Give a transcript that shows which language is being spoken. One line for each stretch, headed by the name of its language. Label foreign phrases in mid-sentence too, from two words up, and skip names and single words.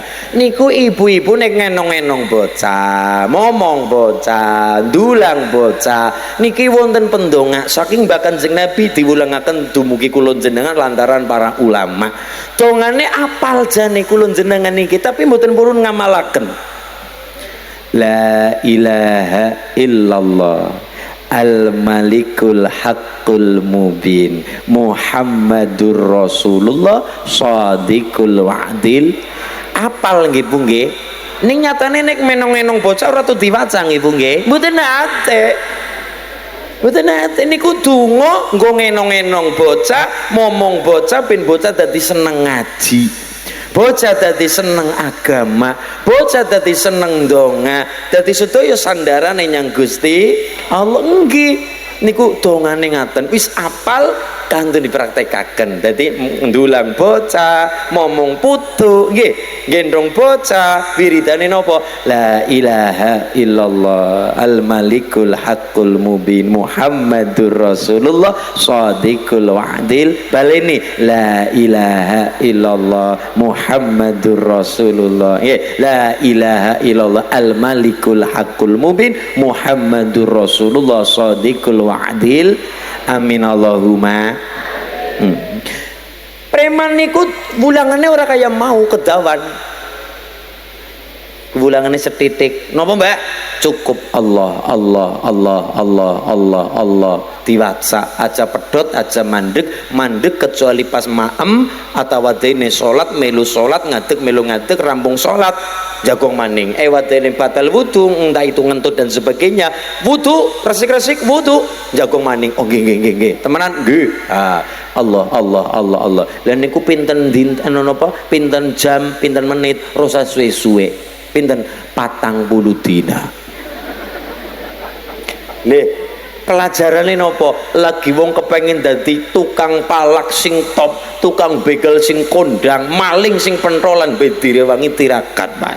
Javanese: Niku ibu-ibu nek ngenong-ngenong bocah, momong bocah, ndulang bocah, niki wonten pendonga saking Mbah Kanjeng Nabi diwulangaken dumugi kula jenengan lantaran para ulama. Dongane apal jane kula jenengan niki tapi mboten purun ngamalaken.
Arabic: لا إله إلا الله الملك الحق المبين محمد رسول الله صادق الوعد.
Javanese: Apal nggih Bu nggih. Ning nyatane nek menong-menong bocah ora tuh diwaca nggih Bu nggih. Mboten nate. Mboten nate niku donga nggo ngenong-enong bocah, momong bocah ben bocah dadi seneng ngaji. Bocah dadi seneng agama, bocah dadi seneng donga, dadi sedaya sandarane nyang Gusti Allah. Nggih niku dongane ngaten wis apal kantun dipraktekaken. Dadi ndulang bocah, momong putu nggih, gendong bocah, wiridane napa?
Arabic: لا إله إلا الله الملك الحق المبين محمد رسول الله صادق الوعد. Baleni لا إله إلا الله محمد رسول الله. Nggih, لا إله إلا الله الملك الحق المبين محمد رسول الله صادق الوعد. آمين اللهم.
Javanese: Preman niku bulangannya ora kaya mau kedawan. Bulangannya setitik. Napa Mbak? Cukup Allah Allah Allah Allah Allah Allah diwaca aja pedot aja mandek kecuali pas maem atau wadene salat melu salat ngadeg melu ngadeg rampung salat jagong maning wadene batal wudu
Indonesian: entah itu
Javanese: ngentut
Indonesian: dan sebagainya
Javanese: wudu resik-resik wudu jagong maning. Oh nggih nggih nggih temenan nggih. Allah Allah Allah Allah. Lah niku pinten dinten napa pinten jam pinten menit rasa suwe-suwe pinten 40 dina. Nih pelajarane nopo lagi wong kepengen dadi tukang palak sing top, tukang begal sing kondang, maling sing pentolan bedire wangi tirakat Pak.